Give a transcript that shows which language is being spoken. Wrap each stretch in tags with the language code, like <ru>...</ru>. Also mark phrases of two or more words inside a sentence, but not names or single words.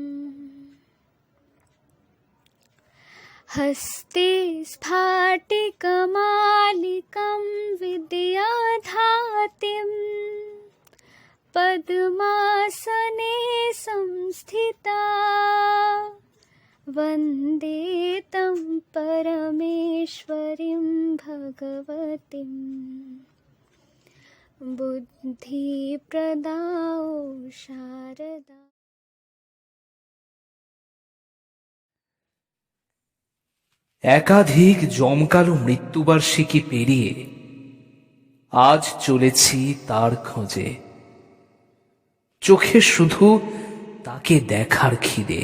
<sa>हस्ते स्फाटिकमालिकं विद्याधातिं पद्मासने संस्थिता वन्दे तं परमेश्वरीं भगवतीं बुद्धिप्रदां शारदा।</sa> <bn>একাধিক জমকালো মৃত্যুবার্ষিকী পেরিয়ে আজ চলেছি তার খোঁজে, চোখে শুধু তাকে দেখার খিদে।</bn>